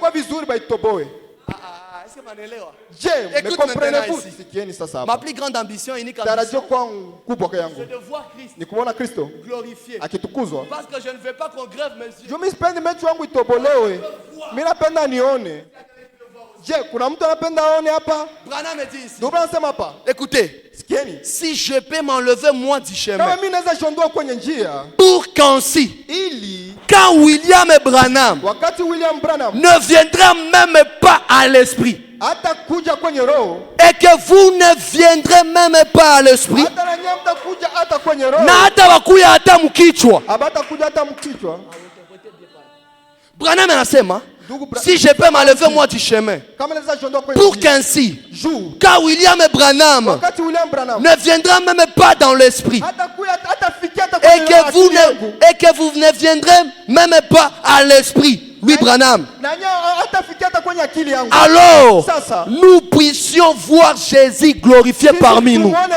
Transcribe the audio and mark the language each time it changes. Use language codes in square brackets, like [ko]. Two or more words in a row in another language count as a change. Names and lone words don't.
[fr] Écoute maintenant ici. Ma plus grande ambition, unique ambition, c'est de voir Christ glorifié. Parce que je ne veux pas qu'on grève mes yeux. Je, [sw] kuna mtu anapenda aone hapa? [fr] Branham me dit ici. [sw] Ndio anasema hapa. [fr] Écoutez. [sw] Sikieni. [fr] Si je peux m'enlever moi du chemin. [sw] Kama mimi naweza jiondoa kwenye njia. [fr] Pour qu'ainsi. [sw] Ili. [fr] Quand William Branham. [sw] Wakati William Branham. [fr] Ne viendra même pas à l'esprit. [sw] Hata kuja kwenye roho. Et que vous ne viendrez même pas à l'esprit. Hata na nyinyi mtakuja hata kwenye roho. Na hata wakuya hata mkichwa. Abata kuja hata mkichwa. Branham anasema, [fr] si je peux m'enlever moi du chemin, pour qu'ainsi, quand William Branham ne viendra même pas dans l'esprit, et que vous ne viendrez même pas à l'esprit, oui, Branham, alors nous puissions voir Jésus glorifié parmi nous.